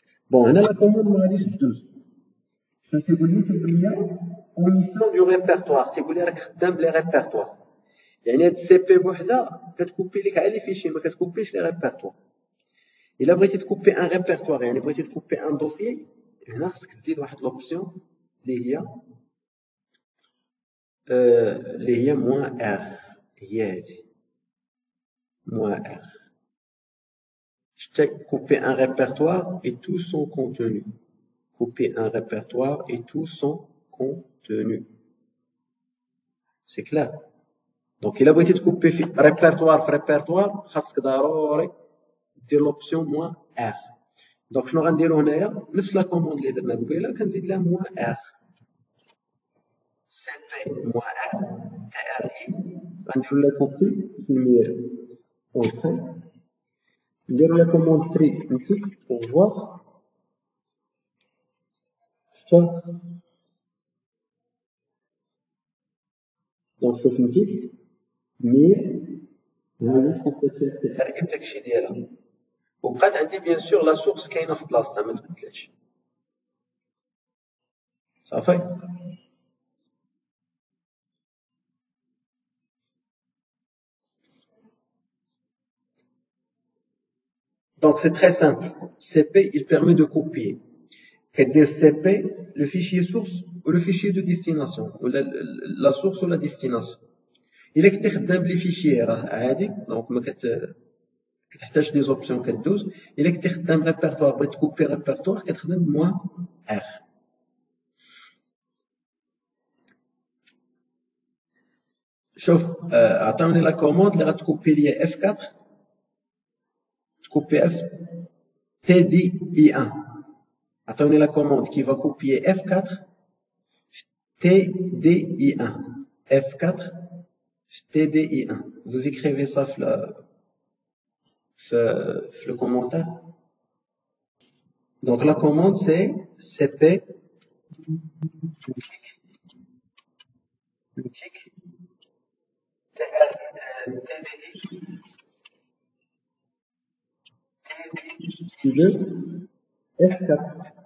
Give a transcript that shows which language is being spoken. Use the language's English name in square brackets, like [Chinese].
[Arabic] بون هنا لا كوموند ما غاديش دوز. شنو تيقول لي اوميسيون دو ريبرتوار، تيقول لي راك خدام بلي ريبرتوار، يعني هاد السي بي بوحدها كتكوبي لك على لي فيشي ما كتكوبيش لي ريبرتوار. الا بغيتي تكوبي ان ريبرتوار يعني بغيتي تكوبي ان دوسيي، هنا خصك تزيد واحد لوبسيون اللي هي موان ار، هي هادي موان ار. [French] couper un répertoire et tout son contenu. Couper un répertoire et tout son contenu. C'est clair. Donc, il a besoin de couper répertoire, [Arabic] خاصك ضروري دير [French] l'option moins R. [Arabic] Donc, شنو غنديرو هنايا نفس لا كوموند اللي درنا قبيله كنزيد لها moins R. CP moins R TRI غنديرو لا كوبي في المير اونتري. نديرو لا كوموند تري نتيك [French] pour voir. [Arabic] شفتها؟ دونك شوف نتيك مير هادي تكوبيت فيها تي ار اي بداكشي ديالها، وبقات عندي بيان سور لا سورس كاينه في بلاصتها ما تبدلاتش صافي. [French] Donc c'est très simple. CP il permet de copier. كدير CP le fichier source ou le fichier de destination ou la source ou la destination. [Arabic] إلا كنتي خدام بلي فيشي راه عادي دونك ما كتحتاج دي زوبسيون كدوز. إلا كنتي خدام ريبرتوار بغيت تكوبي ريبرتوار كتخدم موان ار. شوف عطاوني لا كوموند اللي غتكوبي ليا اف 4 تكوبي اف تي دي اي 1. عطاوني لا كوموند كي [French] va copier [Arabic] F4 TDI1 F4 TDI1. [French] Vous écrivez ça في le commentaire. Donc la commande c'est CP TDI F4.